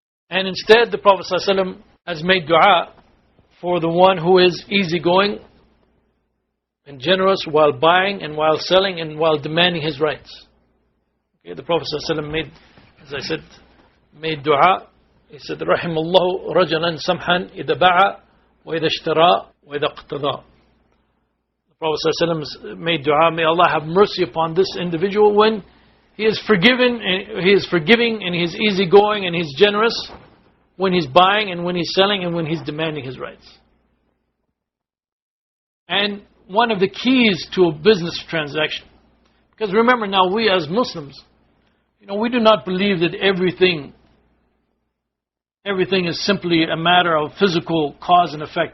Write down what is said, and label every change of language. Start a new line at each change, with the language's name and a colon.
English: And instead, the Prophet ﷺ has made dua for the one who is easygoing and generous while buying and while selling and while demanding his rights. Okay, the Prophet ﷺ made, as I said, made dua. He said,
Arabic: رحم الله رجلا سمحا إذا باع وإذا اشترى وإذا اقتضى.
English: The Prophet ﷺ made dua, may Allah have mercy upon this individual when he is forgiving and he is easygoing and he's generous, when he's buying and when he's selling and when he's demanding his rights. And one of the keys to a business transaction, because remember now, we as Muslims, we do not believe that everything is simply a matter of physical cause and effect.